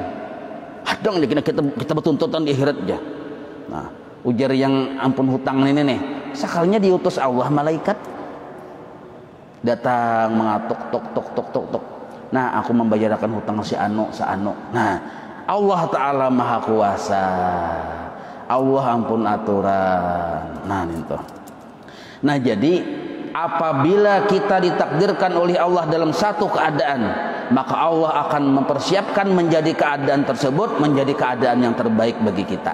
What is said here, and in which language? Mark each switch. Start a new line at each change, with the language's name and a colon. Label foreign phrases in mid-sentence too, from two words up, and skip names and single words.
Banjar: Hadang kita bertuntutan di akhirat aja. Nah, ujar yang ampun hutang ini nih.
Indonesian: Sekalinya diutus Allah malaikat datang mengatuk tok. Nah, aku membayarkan hutang si anu. Nah, Allah Ta'ala maha kuasa.
Banjar: Allah ampun aturan. Nah, itu.
Indonesian: Nah, jadi apabila kita ditakdirkan oleh Allah dalam satu keadaan, maka Allah akan mempersiapkan menjadi keadaan tersebut menjadi keadaan yang terbaik bagi kita.